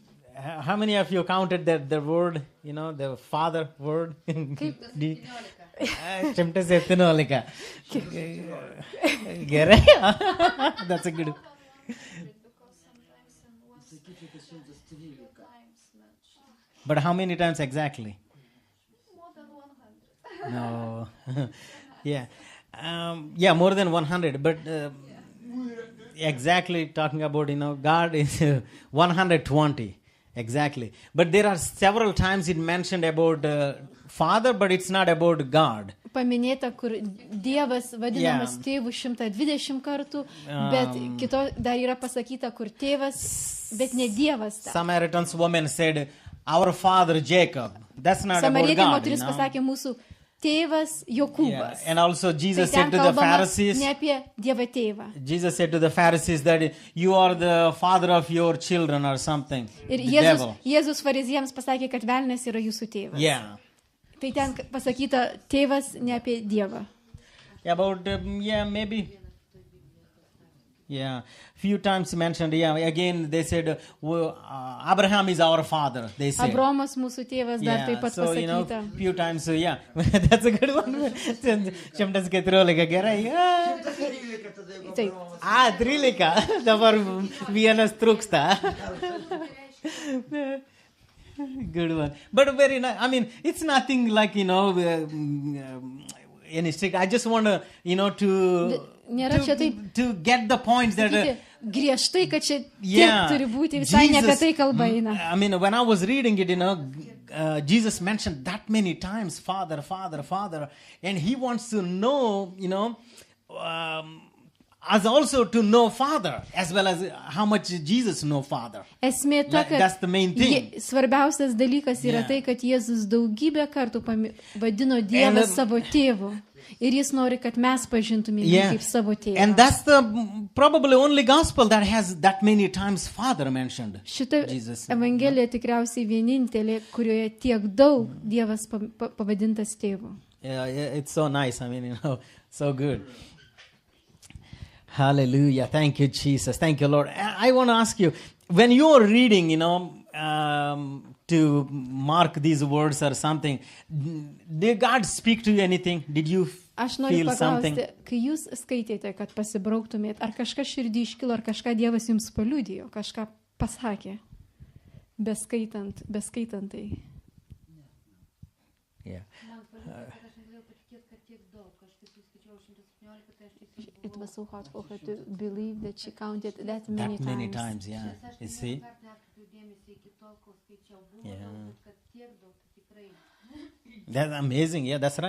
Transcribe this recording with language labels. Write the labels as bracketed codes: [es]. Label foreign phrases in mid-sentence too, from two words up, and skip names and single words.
[en] How many of you counted the word, the father word? [lt] Kaip? 117. Gerai. [en] That's a good. But how many times exactly? More than 100. No. Yeah. More than 100. But exactly talking about, God is 120. Exactly. But there are several times it mentioned about Father, but it's not about God. [lt] Paminėta, kur Dievas vadinamas tėvu 120 kartų, bet kito dar yra pasakyta, kur tėvas, bet ne Dievas. [en] Samaritan's woman said, our father Jacob. That's not about [lt] Samarietė [en] God. [lt] moteris pasakė mūsų tėvas Jokūbas. [en] And also Jesus [lt] Tai [en] said to the Pharisees, [lt] ne apie Dievą tėvą. [en] Jesus said to the Pharisees that you are the father of your children or something. [lt] Ir [en] The devil. [lt] Jėzus fariziems pasakė, kad velnias yra jūsų tėvas. [en] Yeah. [lt] Tai ten pasakyta tėvas ne apie Dievą. [en] About, maybe. Yeah. Few times mentioned, again they said, Abraham is our father, they say. [lt] Abraomas mūsų tėvas dar taip pat so, pasakyta. [en] Few times, that's a good one. 114, [lt] gerai. Taip. 13. Dabar vienas trūksta. [en] Good one. But very nice. I mean, it's nothing like, any strict. I just want to, to get the points that... [lt] griežtai, kad čia tiek turi būti, visai ne apie tai kalba eina. [en] I mean, when I was reading it, Jesus mentioned that many times, Father, Father, Father. And he wants to know, as also to know Father, as well as how much Jesus know Father. [lt] Esmė ta, kad [en] that's the main thing. [lt] Svarbiausias dalykas yra tai, kad Jėzus daugybę kartų vadino Dievą savo tėvu. Ir jis nori, kad mes pažintumėm kaip savo tėvą. [en] And that's the probably only gospel that has that many times Father mentioned. [lt] Šita evangelija tikriausiai vienintelė, kurioje tiek daug Dievas pavadintas tėvu. [en] Yeah, it's so nice. I mean, so good. Hallelujah. Thank you, Jesus. Thank you, Lord. I want to ask you, when you are reading, to mark these words or something, did God speak to you anything? Did you feel something? [lt] Kai jūs skaitėte, kad pasibrauktumėt, ar kažkas širdį iškilo, ar kažką Dievas jums paliudijo, kažką pasakė, beskaitant tai. [en] Yeah. It was so hard for her to believe that she counted that many times. Yeah. You see? Yeah. That's amazing. Yeah, that's right.